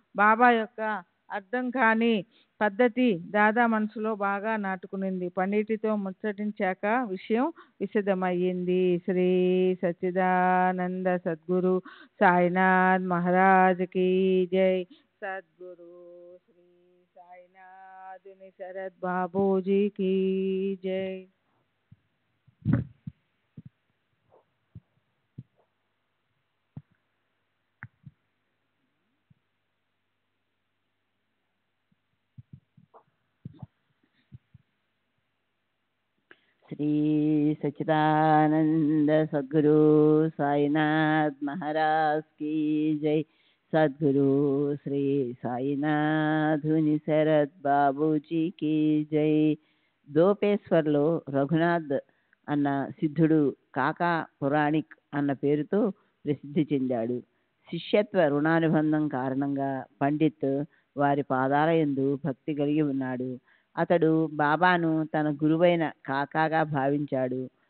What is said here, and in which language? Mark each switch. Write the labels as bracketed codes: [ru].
[te] బాబా యొక్క అర్థం కాని పద్ధతి దాదా మనసులో బాగా నాటుకునింది. పండితుడితో ముచ్చటించాక విషయం విశదమయ్యింది. [hi] శ్రీ సచ్చిదానంద సద్గురు సాయినాథ్ మహారాజ్ की जय. सद्गुरु श्री साईनाथ शरद बाबू जी की जय. श्री सच्चिदानंद सद्गुरु साईनाथ महाराज की जय. सद्गुरु श्री साईनाथ शरद बाबूजी की जय. [te] దోపేశ్వర్లో రఘునాథ్ అన్న సిద్ధుడు కాకా పురాణిక్ అన్న పేరుతో ప్రసిద్ధి చెందాడు. శిష్యత్వ రుణానుబంధం కారణంగా పండిత్ వారి పాదాల యందు భక్తి కలిగి ఉన్నాడు. అతడు బాబాను తన గురువైన కాకాగా భావించాడు.